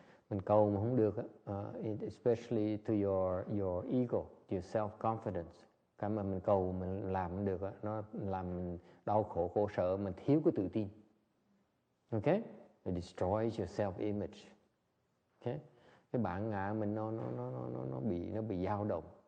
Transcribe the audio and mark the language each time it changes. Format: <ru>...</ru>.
<vi>Mình cầu mà không được,</vi> <en>especially to your ego, your self-confidence.</en> <vi>Cái mà mình cầu mình làm không được, nó làm mình đau khổ sở, mình thiếu cái tự tin.</vi> <en>Okay? It destroys your self-image. Okay?</en> <vi>Cái bản ngã mình nó bị dao động.</vi>